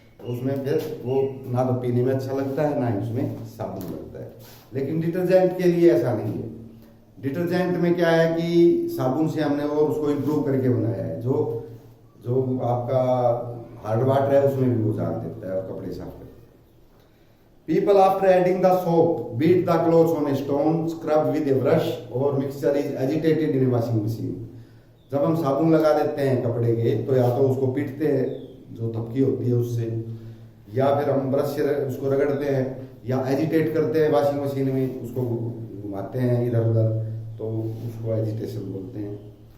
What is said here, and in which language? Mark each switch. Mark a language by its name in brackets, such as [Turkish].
[Hindi] तो उसमें फिर वो ना तो पीने में अच्छा लगता है ना ही उसमें साबुन लगता है। लेकिन डिटर्जेंट के लिए ऐसा नहीं है। डिटर्जेंट में क्या है कि साबुन से हमने और उसको इम्प्रूव करके बनाया है। जो आपका हार्ड वाटर है उसमें भी वो झाग देता है और कपड़े साफ करता है। [English] People after adding the soap beat the clothes on a stone, scrub with a brush or mixture is agitated in a washing machine. [Hindi] जब हम साबुन लगा देते हैं कपड़े के तो या तो उसको पीटते हैं जो थपकी होती है उससे, या फिर हम ब्रश से उसको रगड़ते हैं, या एजिटेट करते हैं वॉशिंग मशीन में, उसको घुमाते हैं इधर उधर, तो उसको एजिटेशन बोलते हैं।